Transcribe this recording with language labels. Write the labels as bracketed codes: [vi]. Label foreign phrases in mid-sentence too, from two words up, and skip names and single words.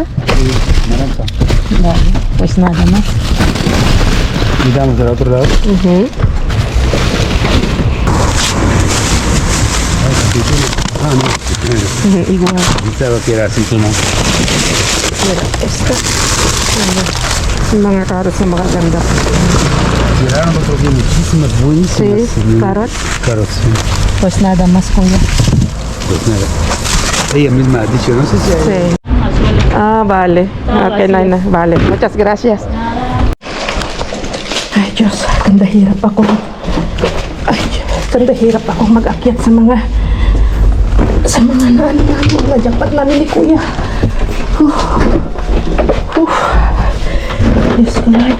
[es] Sí, naranja. Vale, pues nada más. Y damos al otro lado. Ah, no. Igual. Pensaba que era así, ¿no? Mira, esta. [tl] Mga carrots na magaganda. [es] Tiraron otro día muchísimas buenísimas. Sí, carrot. Carrots, sí. Pues nada más, Kuya. Pues nada. Ella misma ha dicho, no sé si hay... Sí. Ah, vale. Okay, Naina. Vale. Muchas gracias. [tl] Ay, Diyos. Kandahirap ako. Ay, Diyos. Kandahirap ako mag-akyat sa mga mga jackpot namin ni Kuya. Diyos ko, Lord.